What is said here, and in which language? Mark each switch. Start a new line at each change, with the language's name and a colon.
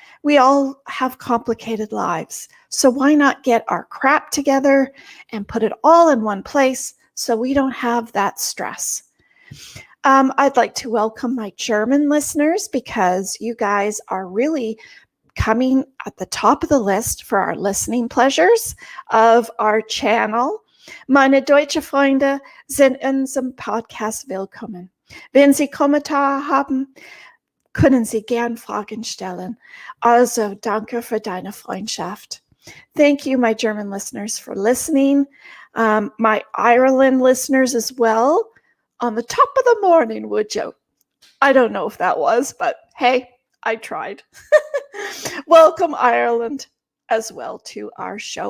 English: We all have complicated lives. So why not get our crap together and put it all in one place so we don't have that stress? I'd like to welcome my German listeners because you guys are really coming at the top of the list for our listening pleasures of our channel.
German: Meine deutsche Freunde sind in unserem Podcast willkommen. Wenn Sie Kommentare haben, können Sie gern Fragen stellen. Also, danke für deine Freundschaft.
English: Thank you, my German listeners, for listening. My Ireland listeners as well. On the top of the morning, Mojo. I don't know if that was, but hey, I tried. Welcome, Ireland, as well to our show.